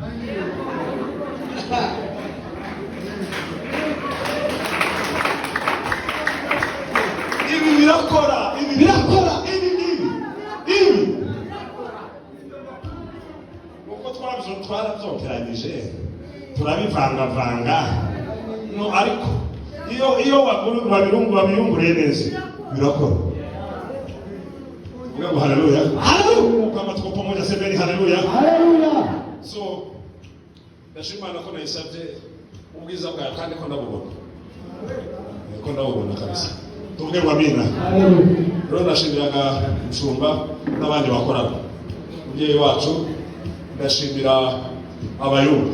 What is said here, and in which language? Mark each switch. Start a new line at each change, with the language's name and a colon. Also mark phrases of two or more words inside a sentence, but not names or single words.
Kinyarwanda: Ibi birakora. Uko twarabyongeranyije turabivangavanga, no ariko iyo wabiyunguriye neza birakora.
Swahili: Mungu haleluya. Haleluya. Kama tuko pamoja semeni haleluya. Haleluya.
Kinyarwanda: So ndashimana ko nayisabye ubwiza bwawe kandi ko ndabubona. Ko ndabubona kabisa. Tuvuge ngo amina. Haleluya. Rero ndashimiraga Mushumba n'abandi bakorana. Umubyeyi wacu ndashimira abayumbe.